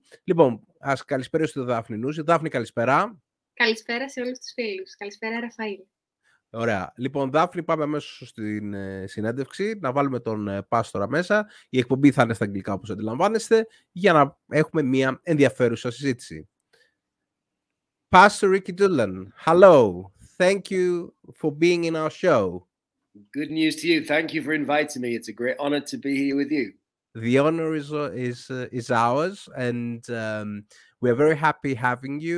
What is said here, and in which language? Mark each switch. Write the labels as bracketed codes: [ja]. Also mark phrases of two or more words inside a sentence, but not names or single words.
[el] Λοιπόν, ας καλησπέρα στη Δάφνη Νούσση. Δάφνη, καλησπέρα. Καλησπέρα σε όλους τους φίλους. Καλησπέρα, Ραφαήλ. Ωραία. Λοιπόν, Δάφνη, πάμε αμέσως στην συνέντευξη, να βάλουμε τον πάστορα μέσα. Η εκπομπή θα είναι στα αγγλικά, όπως αντιλαμβάνεστε, για να έχουμε μια ενδιαφέρουσα συζήτηση. [en] Pastor Rikki Doolan, hello. Thank you for being in our show. Good news to you. Thank you for inviting me. It's a great honor to be here with you. The honor is ours, and we're very happy having you.